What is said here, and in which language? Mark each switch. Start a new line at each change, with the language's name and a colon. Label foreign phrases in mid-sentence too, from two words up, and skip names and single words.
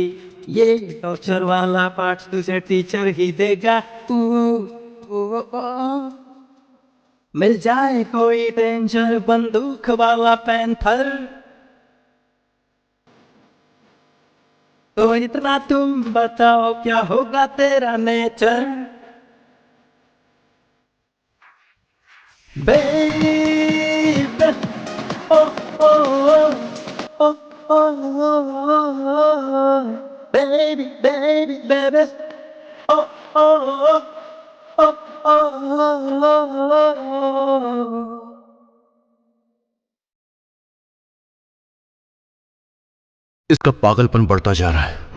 Hindi: ये टॉर्चर वाला पार्ट तुझे टीचर ही देगा। मिल जाए कोई डेंजर बंदूक वाला पैंथर, तो इतना तुम बताओ क्या होगा तेरा नेचर।
English: Baby, oh oh oh oh, baby, baby, baby, oh oh oh oh।
Hindi: इसका पागलपन बढ़ता जा रहा है।